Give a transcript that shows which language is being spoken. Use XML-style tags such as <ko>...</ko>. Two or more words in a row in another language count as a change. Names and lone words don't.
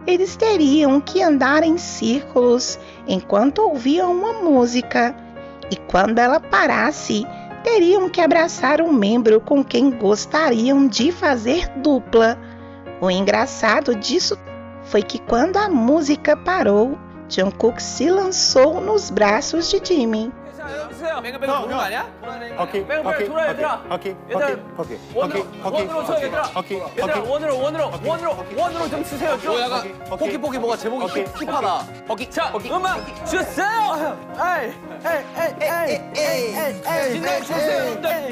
<pt>Eles teriam que andar em círculos enquanto ouviam uma música, e quando ela parasse, teriam que abraçar um membro com quem gostariam de fazer dupla. O engraçado disso foi que quando a música parou, Jungkook se lançou nos braços de Jimin.</pt> <ko>뱅글뱅글 도는 거 아니야? 뱅글뱅글 돌아 얘들아. 얘들아 원으로 쳐 얘들아. 얘들아 원으로 좀 치세요 좀. 포키 뭐가 제목이 힙하다. 자 음악 주세요. 신나게 춤추세요 여러분들.</ko>